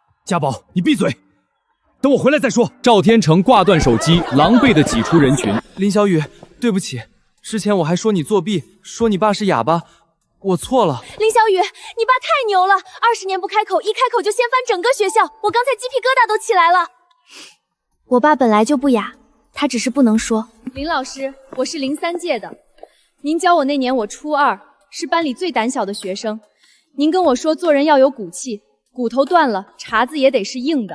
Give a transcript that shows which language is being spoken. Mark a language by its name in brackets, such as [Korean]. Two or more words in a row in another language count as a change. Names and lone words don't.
[Chinese] 家寶，你閉嘴，等我回來再說。趙天成掛斷手機，狼狽地擠出人群。林小雨，對不起，之前我還說你作弊，說你爸是啞巴，我錯了。林小雨，你爸太牛了，20年不開口，一開口就掀翻整個學校，我剛才雞皮疙瘩都起來了。我爸本來就不啞，他只是不能說。林老師，我是03屆的，您教我那年我初2，是班裡最膽小的學生。您跟我說做人要有骨氣，骨頭斷了，碴子也得是硬的。